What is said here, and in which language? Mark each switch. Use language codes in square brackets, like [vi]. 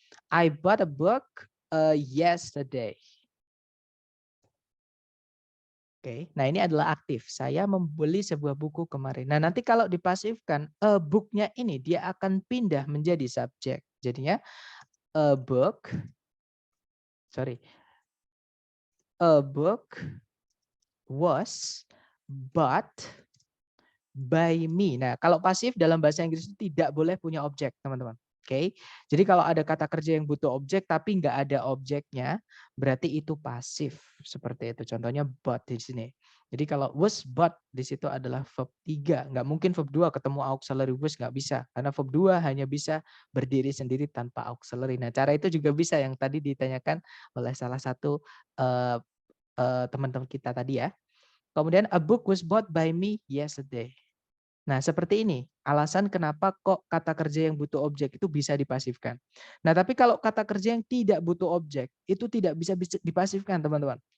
[en] I bought a book yesterday. [id] Oke, nah ini adalah aktif. Saya membeli sebuah buku kemarin. Nah, nanti kalau dipasifkan, book-nya ini dia akan pindah menjadi subjek. Jadinya [en] a book, a book was bought by me. [id] Nah, kalau pasif dalam bahasa Inggris itu tidak boleh punya objek, teman-teman. Oke, jadi kalau ada kata kerja yang butuh objek tapi nggak ada objeknya, berarti itu pasif seperti itu. Contohnya but di sini. Jadi kalau was but di situ adalah verb 3, nggak mungkin verb 2 ketemu auxiliary was, nggak bisa. Karena verb 2 hanya bisa berdiri sendiri tanpa auxiliary. Nah, cara itu juga bisa yang tadi ditanyakan oleh salah satu eh, teman-teman kita tadi ya. Kemudian [en] a book was bought by me yesterday. [id] Nah, seperti ini alasan kenapa kok kata kerja yang butuh objek itu bisa dipasifkan. Nah, tapi kalau kata kerja yang tidak butuh objek itu tidak bisa dipasifkan, teman-teman.